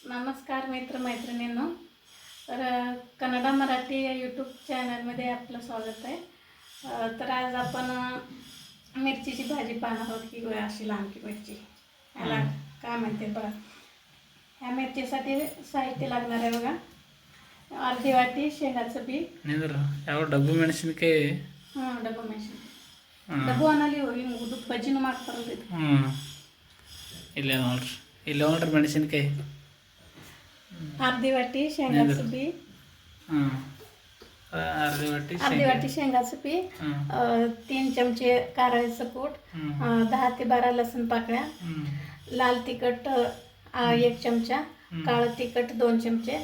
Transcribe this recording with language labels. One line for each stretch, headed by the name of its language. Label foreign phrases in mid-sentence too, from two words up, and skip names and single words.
Marathi: नमस्कार मित्रमैत्रिणींनो. तर कन्नडा मराठी या यूट्यूब चॅनलमध्ये आपलं स्वागत आहे. तर आज आपण मिरचीची भाजी पाहणार आहोत की अशी लांबकी मिरची याला काय म्हणते बघा. ह्या मिरचीसाठी साहित्य लागणार आहे बघा. अर्धी वाटी शेंगाचं बी,
Kannada: ಯಾವ ಡಬ್ಬು ಮೆಣಸಿನಕಾಯಿ ಡಬ್ಬು ಮೆಣಸಿನ ಡಬ್ಬು ಅನ್ನಲ್ಲಿ ಹಿಂಗೆ ಬಜ್ಜಿನೂ ಮಾಡ್ತಾರಲ್ಲ ಇದು. ಇಲ್ಲೇ ನೋಡ್ರಿ ಮೆಣಸಿನಕಾಯಿ
Marathi: अर्धी वाटी शेंगाचं बी, अर्धी वाटी शेंगाचं बी, 3 चमचे कारळ्याचं कूट, 10 ते 12 लसूण पाकळ्या, लाल तिखट 1 चमचा, काळं तिखट 2 चमचे.